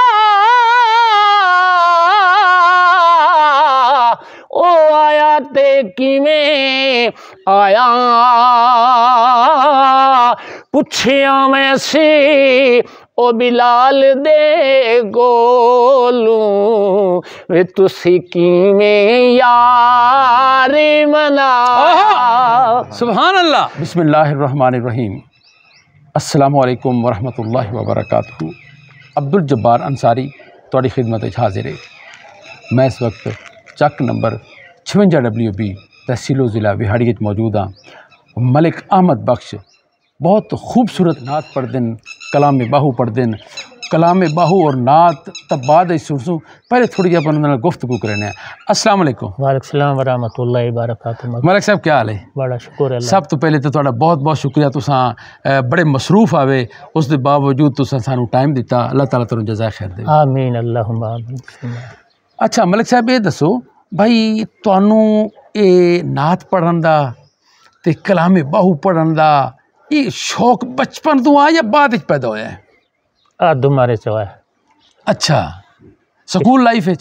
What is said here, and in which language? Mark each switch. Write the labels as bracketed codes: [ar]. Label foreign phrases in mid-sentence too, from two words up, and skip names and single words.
[pa] او آیا تے کویں آیا پچھیا میں سی او بلال دے گولو وے تسی کویں یار منا. [ar] سبحان الله. بسم الله الرحمن الرحيم. السلام عليكم ورحمة الله وبركاته. [pa] عبدالجبار انصاری تہاڈی خدمت وچ حاضر ہے. میں اس وقت چک نمبر 56WB تحصیلو ضلع بہاڑی موجود ہاں. [ur] ملک احمد بخش بہت خوبصورت نعت پڑھتے ہیں، کلام باہو پڑھتے ہیں. [skr] کلام باہو اور نعت تب بعد سنسوں، پہلے تھوڑی اپݨ گفتگو کرنے. [ar] السلام عليكم. وعليكم السلام ورحمة الله وبركاته. [ur] ملک صاحب کیا حال ہے? بڑا شکر ہے. [pa] سب تو پہلے تو تہاڈا بہت بہت شکریہ, تساں بڑے مصروف آوے، اس دے باوجود تساں سانوں ٹائم دتا. [ar] الله تعالى [pa] تہانوں [ar] جزاء خير [pa] دے. [ar] آمين اللهم آمين. [pa] اچھا ملک صاحب یہ دسو بھائی تہانوں یہ نعت پڑھن دا تے کلام باہو پڑھن دا یہ شوق بچپن تو آ یا بعد وچ پیدا ہویا ہے? तुम्हारे चवा। اچھا [en] school life [pa] وچ